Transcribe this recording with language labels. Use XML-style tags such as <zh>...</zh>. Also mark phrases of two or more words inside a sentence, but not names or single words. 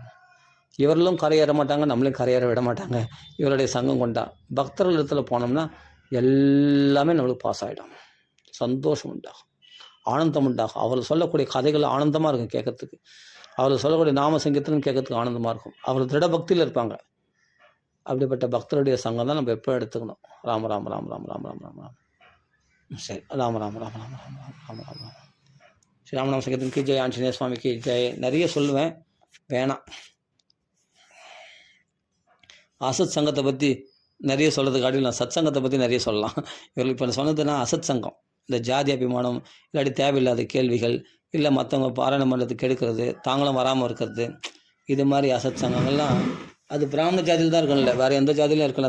<ta>இவர்களும் கரையேற மாட்டாங்க, நம்மளையும் கரையேற விட மாட்டாங்க. இவருடைய சங்கம் கொண்டா பக்தர்கள் இடத்துல போனோம்னா எல்லாமே நம்மளுக்கு பாஸ் ஆகிடும், சந்தோஷம் உண்டாகும், ஆனந்தம் உண்டாகும். அவர்கள் சொல்லக்கூடிய கதைகள் ஆனந்தமாக இருக்கும் கேட்கறதுக்கு, அவர்கள் சொல்லக்கூடிய நாம சங்கீதம் கேட்கறதுக்கு ஆனந்தமாக இருக்கும். அவர்கள் திட பக்தியில் இருப்பாங்க. அப்படிப்பட்ட பக்தருடைய சங்கம் தான் நம்ம எப்போ எடுத்துக்கணும். ராம ராம ராம ராம ராம ராம ராம ராம். சரி, ராம ராம ராம ராம ராம ராம ராம ராம ராம. ஸ்ரீ ராமநாம சங்கீதம்</ta> <hi>की जय,</hi> <ta>ஆஞ்சநேய சுவாமிக்கு ஜெய். நிறைய சொல்லுவேன், வேணாம். அசத் சங்கத்தை பற்றி நிறைய சொல்கிறதுக்கு காட்டிலும் சத் சங்கத்தை பற்றி நிறைய சொல்லலாம். இவர்கள் இப்போ சொன்னதுன்னா அசத் சங்கம், இந்த ஜாதி அபிமானம், இல்லாட்டி தேவையில்லாத கேள்விகள், இல்லை மற்றவங்க பாராயணம் பண்ணுறதுக்கு கெடுக்கிறது, தாங்களும் வராமல் இருக்கிறது, இது மாதிரி அசத் சங்கங்கள்லாம் அது பிராமண ஜாதியில் தான் இருக்கணும்ல, வேறு எந்த ஜாதியிலும் இருக்கலாம்.</ta>